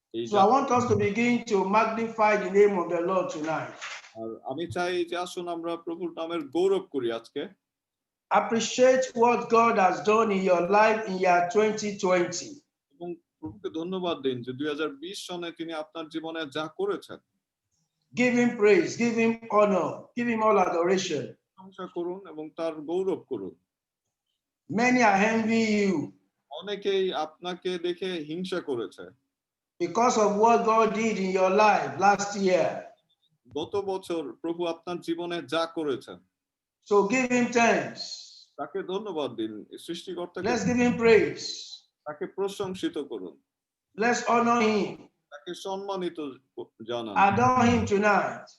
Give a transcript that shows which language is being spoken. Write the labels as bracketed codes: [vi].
[en] So I want us to begin to magnify the name of the Lord tonight. [bn] আর আমি চাই যে আসুন আমরা প্রভুর নামের গৌরব করি আজকে। [en] Appreciate what God has done in your life in year 2020. [bn] এবং প্রভুকে ধন্যবাদ দিন যে 2020 সনে তিনি আপনার জীবনে যা করেছেন। [en] Give him praise, give him honor, give him all adoration. [bn] প্রশংসা করুন এবং তার গৌরব করুন। [en] Many are envying you [bn] অনেকেই আপনাকে দেখে হিংসা করেছে [en] because of what God did in your life last year. [bn] গত বছর প্রভু আপনার জীবনে যা করেছেন [en] So give him thanks. [bn] তাকে ধন্যবাদ দিন সৃষ্টিকর্তাকে [en] Let's give him praise. [bn] তাকে প্রশংসিত করুন [en] Let's honor him. [bn] তাকে সম্মানিত জানান [en] Adore him tonight.